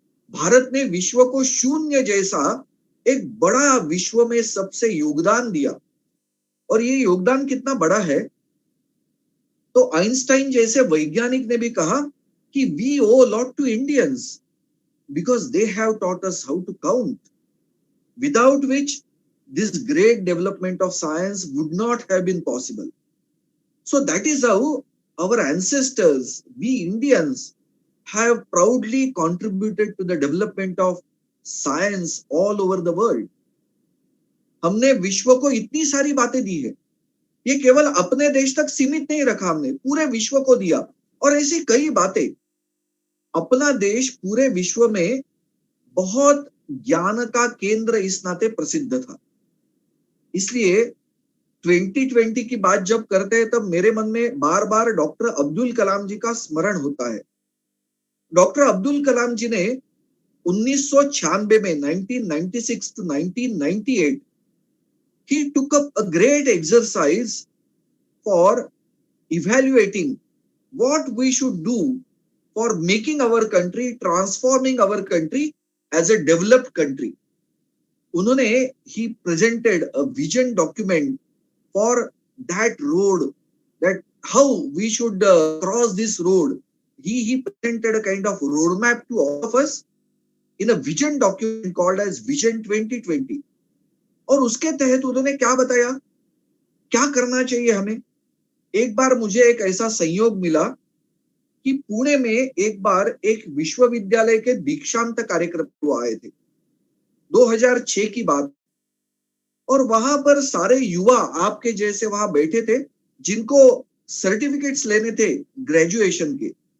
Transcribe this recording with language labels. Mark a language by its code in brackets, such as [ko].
[hi] भारत ने विश्व को शून्य जैसा एक बड़ा विश्व में सबसे योगदान दिया, और ये योगदान कितना बड़ा है तो आइंस्टाइन जैसे वैज्ञानिक ने भी कहा कि [en] We owe lot to Indians because they have taught us how to count, without which this great development of science would not have been possible. So that is how our ancestors, we Indians, have proudly contributed to the development of science all over the world. [hi] हमने विश्व को इतनी सारी बातें दी है, ये केवल अपने देश तक सीमित नहीं रखा, हमने पूरे विश्व को दिया, और ऐसी कई बातें। अपना देश पूरे विश्व में बहुत ज्ञान का केंद्र इस नाते प्रसिद्ध था। इसलिए 2020 की बात जब करते हैं तब मेरे मन में बार बार डॉक्टर अब्दुल कलाम जी का स्मरण होता है। डॉक्टर अब्दुल कलाम जी ने 1996 में [en] 1996 to 1998 he took up a great exercise for evaluating what we should do for making our country, transforming our country as a developed country. [hi] उन्होंने [en] he presented a vision document for that road, that how we should cross this road. He presented a kind of roadmap to all of us in a vision document called as Vision 2020. [hi] और उसके तहत उन्होंने क्या बताया, क्या करना चाहिए हमें। एक बार मुझे एक ऐसा संयोग मिला कि पुणे में एक बार एक विश्वविद्यालय के दीक्षांत कार्यक्रम को आए थे, 2006 की बात, और वहां पर सारे युवा आपके जैसे वहां बैठे थे जिनको सर्टिफिकेट्स लेने थे ग्रेजुएशन के।